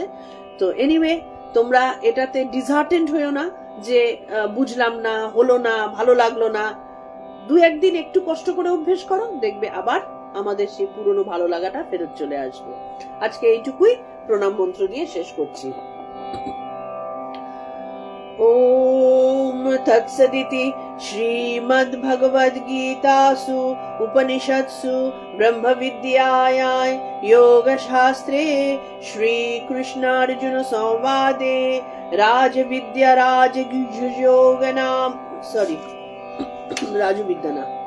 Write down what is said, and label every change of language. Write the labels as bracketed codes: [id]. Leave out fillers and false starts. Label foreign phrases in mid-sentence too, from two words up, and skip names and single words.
[bn] তো এনিওয়ে, তোমরা এটাতে ডিসহার্টেন্ড হইও না যে বুঝলাম না, হলো না, ভালো লাগলো না। 2-1 দিন একটু কষ্ট করে অভ্যেস করো, দেখবে আবার আমাদের সেই পুরনো ভালো লাগাটা ফেরত চলে আসবে। আজকে এইটুকুই, প্রণাম মন্ত্র দিয়ে শেষ করছি। [sa] ओम तत्सदिति श्रीमद्भगवद्गीतासु उपनिषत्सु ब्रह्मविद्यायां योगशास्त्रे श्रीकृष्णार्जुन संवादे राजविद्या राजयोगनाम राजविद्या